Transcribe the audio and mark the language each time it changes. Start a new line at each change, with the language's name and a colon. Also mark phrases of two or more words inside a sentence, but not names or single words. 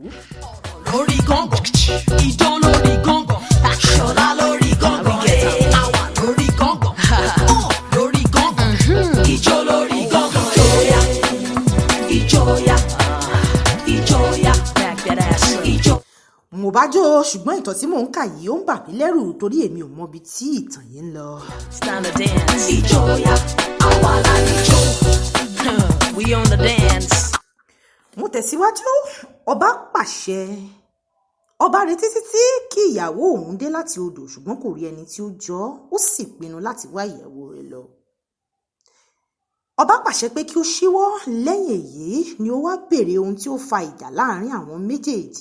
Yoruba: Lórí gángan, ìdán lórí gángan, ṣọlá lórí gángan, àwa lórí gángan, lórí gángan, ìjó lórí gángan. Ìjọya, ìjọya, ìjọ. Mo bá jó, ṣùgbọ́n ìtàn tí mò ń kà yìí ó ń bà mí lẹ́rù torí èmi ò mọbi tí ìtàn yìí ń lọ.
English: Stand the dance. Ìjọya,
Yoruba: àwa la níjó.
English: We on the dance.
Yoruba: Mo tẹ̀síwájú. Ọba pàṣẹ. Ọba retí títí kí ìyàwó òun dé láti odò, ṣùgbọ́n kò rí ẹni tí ó jọ, ó sì pinnu láti wá ìyàwó rẹ̀ lọ. Ọba pàṣẹ pé kí ó ṣíwọ́. Lẹ́yìn èyí ni ó wá béèrè ohun tí ó fa ìjà láàrin àwọn méjèèjì.